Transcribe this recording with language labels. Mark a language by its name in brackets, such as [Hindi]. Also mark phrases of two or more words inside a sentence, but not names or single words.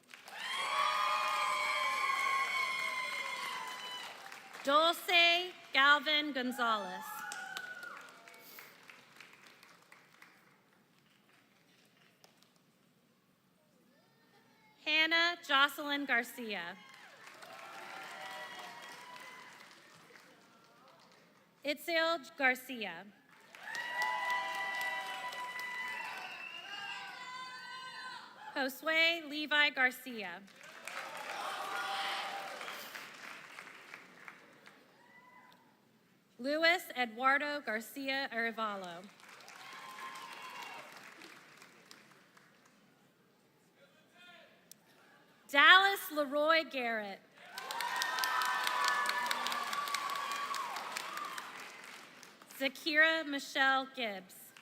[English] Dulce Galvin Gonzalez. Hannah Jocelyn Garcia. Itzel Garcia. Josue Levi Garcia. Luis Eduardo Garcia Arevalo. Dallas Leroy Garrett. Zakira Michelle Gibbs.